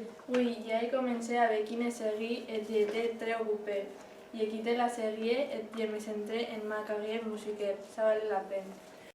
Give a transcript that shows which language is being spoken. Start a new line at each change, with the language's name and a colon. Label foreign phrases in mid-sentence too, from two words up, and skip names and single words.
French: Oui,
Catalan: ja he comencé a veure quines seguir
French: et j'étais très occupée.
Catalan: I he quitté la sèrie
French: et je me centré en ma carrière musical. Ça valait la pena.